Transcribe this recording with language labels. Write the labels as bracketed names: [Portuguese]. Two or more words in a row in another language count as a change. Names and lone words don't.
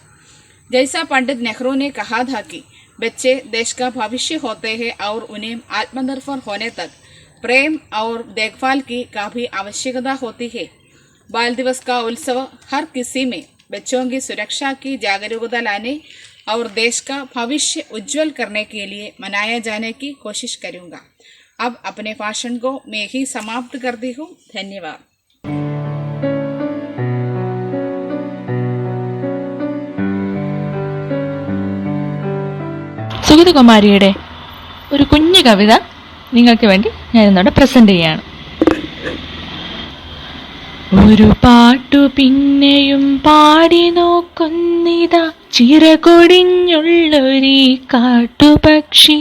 [Hindi] जैसा पंडित नेहरू ने कहा था कि बच्चे देश का भविष्य होते हैं और उन्हें आत्मनिर्भर होने तक प्रेम और देखभाल की काफ़ी आवश्यकता होती है। बाल दिवस का उत्सव हर किसी में बच्चों की सुरक्षा की जागरूकता लाने और देश का भविष्य उज्जवल करने के लिए मनाया जाने की कोशिश करूंगा। अब अपने भाषण को मैं ही समाप्त करती हूँ। धन्यवाद। [Malayalam] സുഗതകുമാരിയുടെ ഒരു കുഞ്ഞു കവിത നിങ്ങൾക്ക് വേണ്ടി ഞാൻ ഇന്നോടെ പ്രസന്റ് ചെയ്യാണ്. ഒരു പാട്ടു പിന്നെയും പാടി നോക്കുന്നിതാ ചിറകൊടിഞ്ഞുള്ളൊരീ കാട്ടുപക്ഷി.